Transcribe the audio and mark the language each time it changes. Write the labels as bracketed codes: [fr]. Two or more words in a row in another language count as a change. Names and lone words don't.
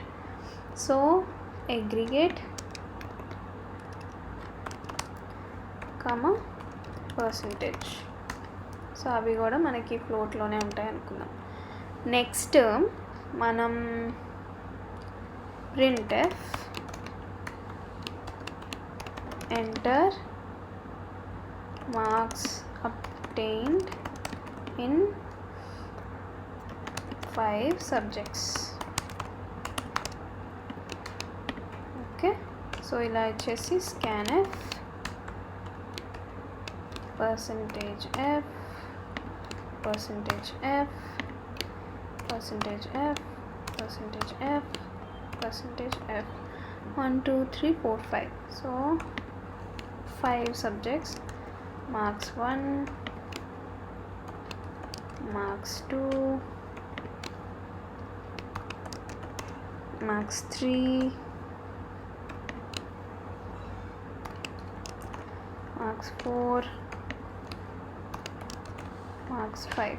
[en] So aggregate percentage. [te] సో అవి కూడా మనకి ఫ్లోట్లోనే ఉంటాయి అనుకుందాం. [en] నెక్స్ట్ మనం printf enter marks obtained in 5 subjects. Okay, so [te] ఇలా వచ్చేసి [en] scanf percentage f 1, 2, 3, 4, 5. So 5 subjects, marks 1, marks 2, marks 3, marks 4, marks 5.